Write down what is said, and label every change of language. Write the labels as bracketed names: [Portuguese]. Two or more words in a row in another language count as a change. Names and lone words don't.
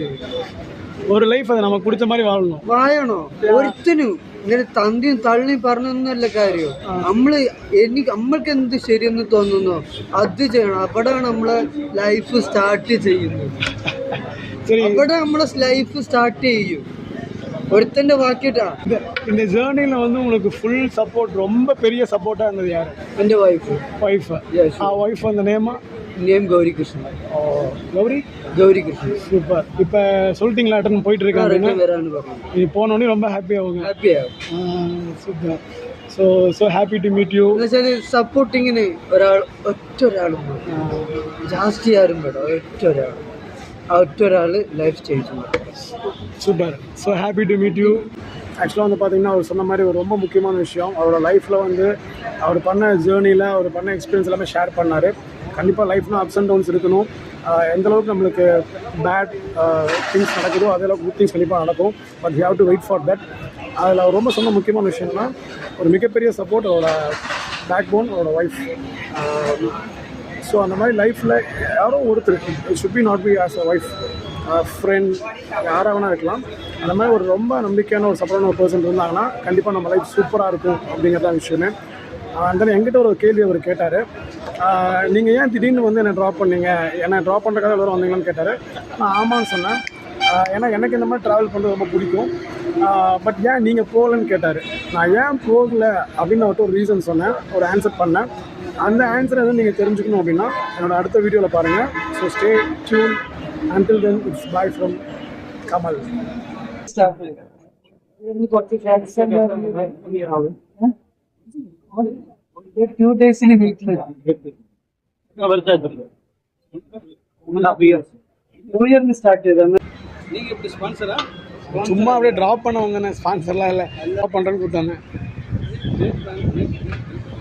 [Malayalam] ഒരു ലൈഫ് അത് നമുക്ക് പിടിച്ച மாதிரி വാഴണോ. ഒരുത്തനും ഇങ്ങനെ തന്തിയും തള്ളിയും പറഞ്ഞൊന്നുമല്ല കാര്യം. നമ്മൾക്ക് എന്ത് ശരിയെന്ന് തോന്നുന്നോ അത് ചെയ്യണം. അവിടെയാണ് നമ്മളെ [English] life start [Malayalam] ചെയ്യുന്നത്. അവിടെ നമ്മളെ [English] life start [Malayalam] ചെയ്യും. [Tamil] ஒருத்தண்ட வாக்கிட்டா இந்த ஜர்னில வந்து உங்களுக்கு [English] full support [Tamil] ரொம்ப பெரிய சப்போர்ட்டா இருந்தது யாரு? என் வைஃப். வைஃப். ஆ வைஃப் அந்த நேமா நேம் கௌரி கிருஷ்ணன். கௌரி கௌரி கிருஷ்ணன். சூப்பர். இப்போ சொல்லிட்டீங்களா அட்டன் போயிட்டு இருக்காங்க, வேறான்னு பார்க்கணும். இது போனோடனே ரொம்ப ஹாப்பி ஆகுங்க. ஹாப்பியாக [English] Super. So happy to meet you. [Malayalam] എന്നുവെച്ചാൽ സപ്പോർട്ടിങ്ങിന് ഒറ്റ ഒരാളും ജാസ്തി ആരും വേണം. ഒറ്റ ഒരാൾ [English] life change [Malayalam] பண்ணும். [English] Super. So happy to meet you. [Tamil] ஆக்சுவலாக வந்து பார்த்தீங்கன்னா அவர் சொன்ன மாதிரி ஒரு ரொம்ப முக்கியமான விஷயம், அவரோட லைஃப்பில் வந்து அவர் பண்ண ஜேர்னியில் அவர் பண்ண எக்ஸ்பீரியன்ஸ் எல்லாமே ஷேர் பண்ணார். கண்டிப்பாக லைஃப்னால் [English] ups and downs [Tamil] இருக்கணும். எந்தளவுக்கு நம்மளுக்கு [English] bad things [Tamil] நடக்குதோ அதளவுக்கு [English] good things [Tamil] கண்டிப்பாக நடக்கும். [English] But you have to wait for that. [Tamil] அதில் அவர் ரொம்ப சொன்ன முக்கியமான விஷயம்னா ஒரு மிகப்பெரிய சப்போர்ட் அவரோட [English] back bone, [Tamil] அவரோட ஒய்ஃப். ஸோ அந்த மாதிரி லைஃப்பில் யாரோ ஒருத்தர், [English] It should be not be as a wife, friend, [Tamil] யாராக வேணா இருக்கலாம், அந்த மாதிரி ஒரு ரொம்ப நம்பிக்கையான ஒரு சப்போர்ட்டான ஒரு பர்சன் இருந்தாங்கன்னா கண்டிப்பாக நம்ம லைஃப் சூப்பராக இருக்கும் அப்படிங்கிறதான் விஷயமே. அந்த என்கிட்ட ஒரு கேள்வி அவர் கேட்டார், நீங்கள் ஏன் திடீர்னு வந்து என்னை ட்ராப் பண்ணீங்க, என்னை ட்ராப் பண்ணுறதுக்காக எல்லோரும் வந்தீங்களான்னு கேட்டார். நான் ஆமான்னு சொன்னேன். ஏன்னா எனக்கு இந்த மாதிரி ட்ராவல் பண்ணுறது ரொம்ப பிடிக்கும். பட் ஏன் நீங்கள் போகலன்னு கேட்டார். நான் ஏன் போகலை அப்படின்னு அவர்கிட்ட ஒரு ரீசன் சொன்னேன், ஒரு ஆன்சர் பண்ணேன். அந்த ஆன்சர் எதுவும் நீங்கள் தெரிஞ்சுக்கணும் அப்படின்னா என்னோடய அடுத்த வீடியோவில் பாருங்கள். [English] So stay tune. Until then, it's bye from Kamal. Few days in a week. New year start [Tamil] நீங்க இப்படி ஸ்பான்சரா? சும்மா அப்படியே ட்ராப் பண்ணவங்க, ஸ்பான்சர்லாம் இல்லை, ட்ராப் பண்ணுறேன்னு கூப்பிட்டாங்க.